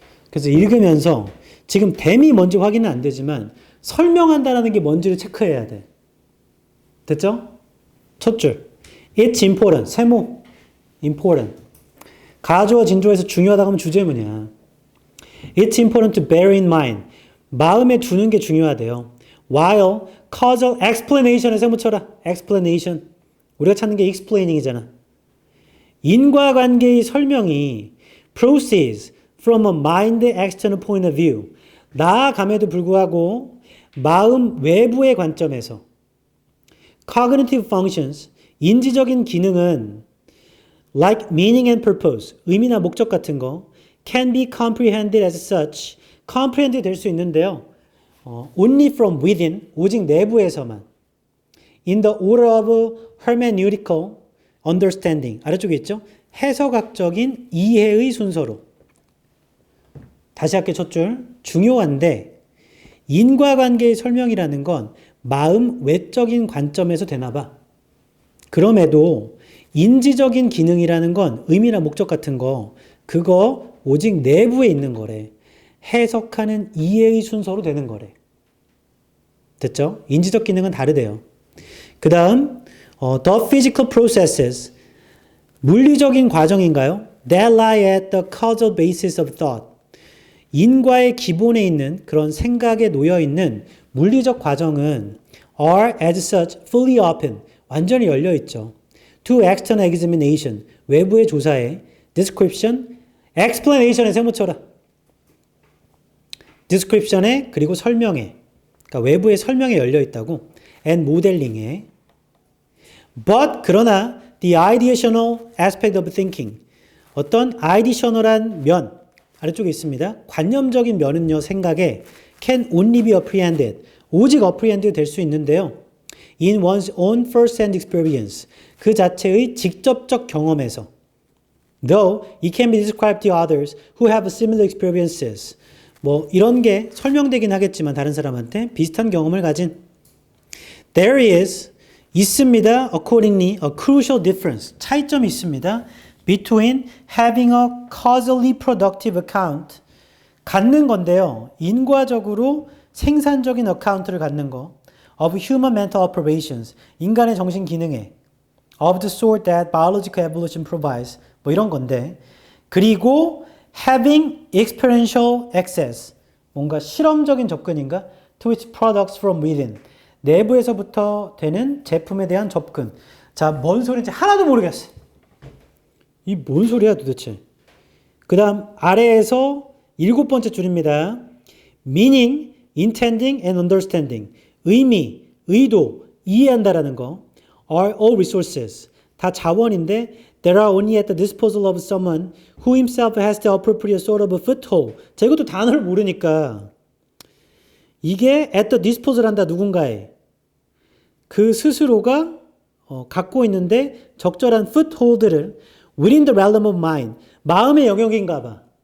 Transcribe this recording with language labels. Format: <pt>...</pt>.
<ko>그래서 읽으면서 지금 댐이 뭔지 확인은 안 되지만 설명한다는 게 뭔지를 체크해야 돼. 됐죠? 첫 줄.</ko> <en>It's important.</en> <ko>세모. important. 가조와 진조에서 중요하다고 하면 주제문이야.</ko> <en>It's important to bear in mind.</en> <ko>마음에 두는 게 중요하대요.</ko> <en>While causal explanation</en> <ko>에 세모 쳐라. explanation. 우리가 찾는 게 explaining이잖아. 인과관계의 설명이</ko> <en>proceeds from a mind external point of view.</en> <ko>나아감에도 불구하고 마음 외부의 관점에서</ko> <en>cognitive functions,</en> <ko>인지적인 기능은</ko> <en>like meaning and purpose,</en> <ko>의미나 목적 같은 거</ko> <en>can be comprehended as such,</en> <ko>comprehend 될 수 있는데요.</ko> <en>only from within,</en> <ko>오직 내부에서만.</ko> <en>in the order of hermeneutical understanding,</en> <ko>아래쪽에 있죠? 해석학적인 이해의 순서로. 다시 할게, 첫 줄. 중요한데 인과관계의 설명이라는 건 마음 외적인 관점에서 되나 봐. 그럼에도 인지적인 기능이라는 건 의미나 목적 같은 거, 그거 오직 내부에 있는 거래. 해석하는 이해의 순서로 되는 거래. 됐죠? 인지적 기능은 다르대요. 그 다음</ko> <en>the physical processes,</en> <ko>물리적인 과정인가요?</ko> <en>That lie at the causal basis of thought.</en> <ko>인과의 기본에 있는 그런 생각에 놓여 있는 물리적 과정은</ko> <en>are as such fully open.</en> <ko>완전히 열려 있죠.</ko> <en>To external examination.</en> <ko>외부의 조사에 description, explanation에 세모쳐라. description에 그리고 설명에. 그러니까 외부의 설명에 열려 있다고.</ko> <en>and modeling에. But</en> <ko>그러나</ko> <en>the ideational aspect of thinking.</en> <ko>어떤 ideational한 면 아래쪽에 있습니다. 관념적인 면은요. 생각에</ko> <en>can only be apprehended.</en> <ko>오직 apprehend 될 수 있는데요.</ko> <en>In one's own first-hand experience.</en> <ko>그 자체의 직접적 경험에서.</ko> <en>Though it can be described to others who have similar experiences.</en> <ko>뭐 이런 게 설명되긴 하겠지만 다른 사람한테 비슷한 경험을 가진</ko> <en>There is</en> <ko>있습니다.</ko> <en>Accordingly, a crucial difference.</en> <ko>차이점이 있습니다.</ko> <en>Between having a causally productive account.</en> <ko>갖는 건데요. 인과적으로 생산적인 어카운트를 갖는 거.</ko> <en>Of human mental operations.</en> <ko>인간의 정신 기능에.</ko> <en>Of the sort that biological evolution provides.</en> <ko>뭐 이런 건데. 그리고</ko> <en>having experiential access.</en> <ko>뭔가 실험적인 접근인가?</ko> <en>To its products from within.</en> <ko>내부에서부터 되는 제품에 대한 접근. 자, 뭔 소리인지 하나도 모르겠어. 이 뭔 소리야 도대체. 그 다음 아래에서 7번째 줄입니다.</ko> <en>meaning, intending and understanding.</en> <ko>의미, 의도, 이해한다라는 거.</ko> <en>are all resources.</en> <ko>다 자원인데</ko> <en>that are only at the disposal of someone who himself has the appropriate sort of a foothold.</en> <ko>자, 이것도 단어를 모르니까 이게</ko> <en>at the disposal</en> <ko>한다 누군가에 그 스스로가 갖고 있는데 적절한 foothold를</ko> <en>within the realm of mind.</en> <ko>마음의 영역인가 봐.</ko>